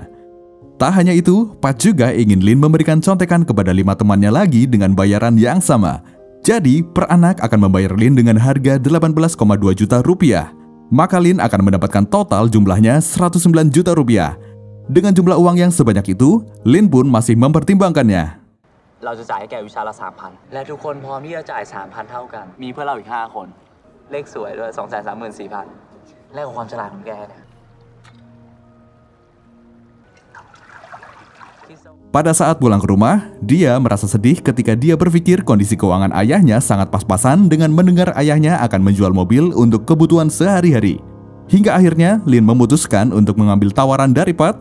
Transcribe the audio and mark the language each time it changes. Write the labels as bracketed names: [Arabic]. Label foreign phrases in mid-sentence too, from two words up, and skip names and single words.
[Indonesian] Tak hanya itu, Pat juga ingin Lin memberikan contekan kepada 5 temannya lagi dengan bayaran yang sama. Jadi, per anak akan membayar Lin dengan harga 18,2 juta rupiah. Maka Lin akan mendapatkan total jumlahnya 109 juta rupiah. Dengan jumlah uang yang sebanyak itu, Lin pun masih mempertimbangkannya. [Thai] เราจะจ่ายให้แกวิชาละ 3,000 และทุกคนพร้อมที่จะจ่าย 3,000 เท่ากันมีเพื่อนเราอีก 5 คนเลขสวยด้วย 234,000 แลกกับความฉลาดของแกเนี่ย [Indonesian] Pada saat pulang ke rumah, dia merasa sedih ketika dia berpikir kondisi keuangan ayahnya sangat pas-pasan dengan mendengar ayahnya akan menjual mobil untuk kebutuhan sehari-hari. Hingga akhirnya Lin memutuskan untuk mengambil tawaran dari Pat.